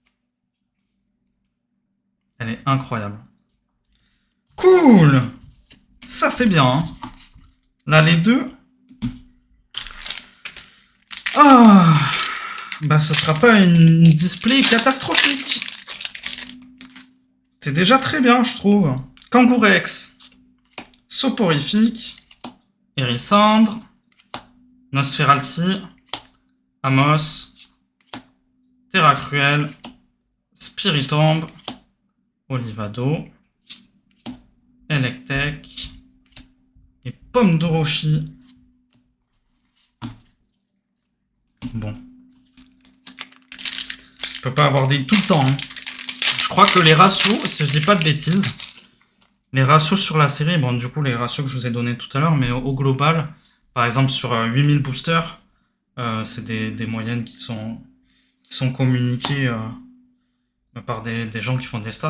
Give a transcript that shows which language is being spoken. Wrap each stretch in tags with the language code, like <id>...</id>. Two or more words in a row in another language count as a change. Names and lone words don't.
<fr>Elle est incroyable. Cool. Ça, c'est bien. Hein. Là, les deux... Ah, bah ce sera pas une display catastrophique. C'est déjà très bien, je trouve. Kangourex, Soporifique, Hérissandre, Nosferalti, Amos, Terra Cruel, Spiritomb, Olivado, Electek et Pomme d'Orochi. Bon. Je peux pas avoir des tout le temps. Hein. Je crois que les ratios, si je dis pas de bêtises, les ratios sur la série, bon du coup les ratios que je vous ai donnés tout à l'heure, mais au global, par exemple sur 8000 boosters, c'est des moyennes qui sont communiquées par des gens qui font des stats.</fr>